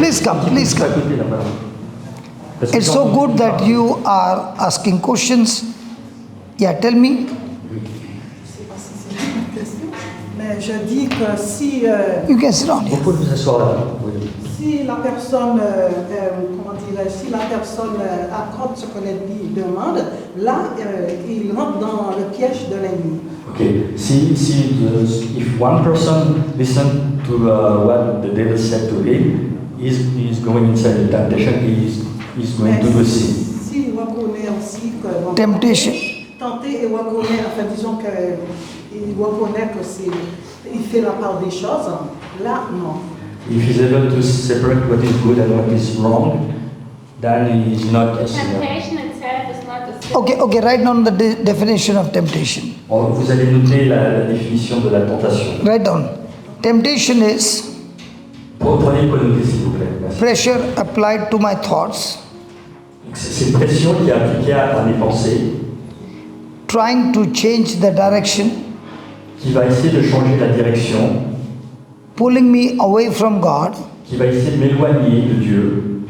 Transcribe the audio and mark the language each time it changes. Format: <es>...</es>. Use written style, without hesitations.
<en>Please come, please come.</en> <fr>À côté, là, voilà. Parce que</fr> <en>It's so good that you are asking questions. Yeah, tell me.</en> <fr>je ne sais pas si c'est une question, mais je dis que si,</fr> <en>You can sit down</en> <fr>Vous</fr> <en>here.</en> <fr>pouvez vous asseoir là. Oui. si la personne, comment dirais-je, si la personne accorde ce que l'ennemi demande, là, il rentre dans le piège de l'ennemi.</fr> <en>Okay. If one person listen to what the devil said to him, he's going inside the temptation. He's going to do sin.</en> <fr>S'il reconnaît aussi que</fr> <en>Temptation.</en> <fr>tenter et reconnaît, enfin disons qu'il reconnaît que il fait la part des choses, là non.</fr> <en>If he's able to separate what is good and what is wrong, then he is not a sinner. Temptation itself is not a sin. Okay, write down the definition of temptation.</en> <fr>Vous allez noter la définition de la tentation.</fr> <en>Write down. Temptation is</en> <fr>Prenez quoi noter s'il vous plaît. Merci.</fr> <en>pressure applied to my thoughts,</en> <fr>C'est une pression qui est appliquée à mes pensées,</fr> <en>trying to change the direction,</en> <fr>qui va essayer de changer la direction,</fr> <en>pulling me away from God,</en> <fr>qui va essayer de m'éloigner de Dieu.</fr>